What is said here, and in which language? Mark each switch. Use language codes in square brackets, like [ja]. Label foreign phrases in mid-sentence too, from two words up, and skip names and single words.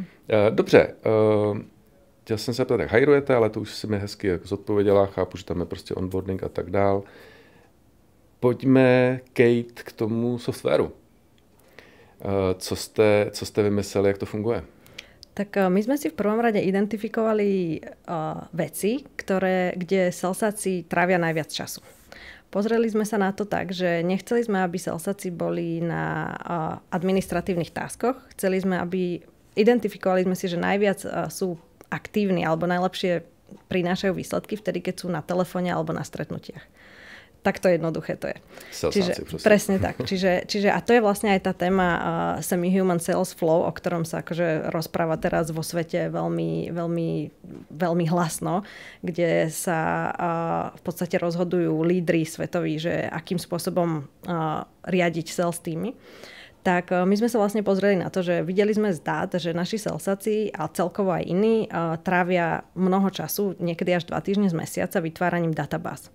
[cs] Dobře, chtěl jsem se ptát, jak hajrujete, ale to už si mi hezky jako zodpověděla, chápu, že tam je prostě onboarding a tak dál. Pojďme, Kate, k tomu softwaru. Co jste vymysleli, jak to funguje? [sk] Tak my sme si v prvom rade identifikovali veci, kde salesáci trávia najviac času. Pozreli sme sa na to tak, že nechceli sme, aby salesáci boli na administratívnych taskoch. Identifikovali sme si, že najviac sú aktívni alebo najlepšie prinášajú výsledky vtedy, keď sú na telefóne alebo na stretnutiach. Takto jednoduché to je. Presne tak. Čiže a to je vlastne aj tá téma [en] semi-human sales flow, [sk] o ktorom sa akože rozpráva teraz vo svete veľmi, veľmi, veľmi hlasno, kde sa v podstate rozhodujú lídri svetoví, že akým spôsobom riadiť sales týmy. Tak my sme sa vlastne pozreli na to, že videli sme z dát, že naši salesáci a celkovo aj iní trávia mnoho času, niekedy až 2 týždne z mesiaca vytváraním databáz.